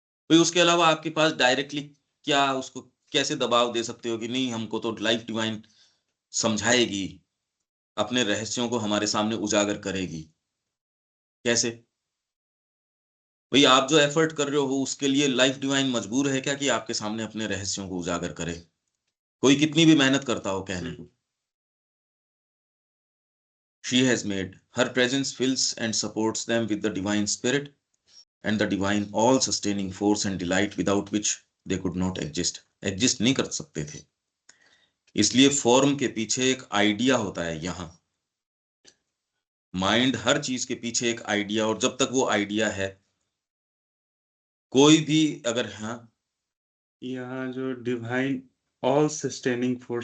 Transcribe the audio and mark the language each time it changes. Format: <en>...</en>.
<hi>भाई उसके अलावा आपके पास डायरेक्टली क्या उसको कैसे दबाव दे सकते हो कि नहीं हमको तो लाइफ डिवाइन समझाएगी, अपने रहस्यों को हमारे सामने उजागर करेगी? कैसे? भाई आप जो एफर्ट कर रहे हो उसके लिए लाइफ डिवाइन मजबूर है क्या कि आपके सामने अपने रहस्यों को उजागर करे? कोई कितनी भी मेहनत करता हो कहने को।</hi> <en>She has made her presence fills and supports them with the divine spirit and the divine all sustaining force and delight without which they could not exist. Exist</en> <hi>नहीं कर सकते थे। इसलिए फॉर्म के पीछे एक आइडिया होता है। यहाँ माइंड हर चीज के पीछे एक आइडिया, और जब तक वो आइडिया है, कोई भी अगर, हाँ, यहाँ जो डिवाइन ऑल सस्टेनिंग फोर्स,</hi>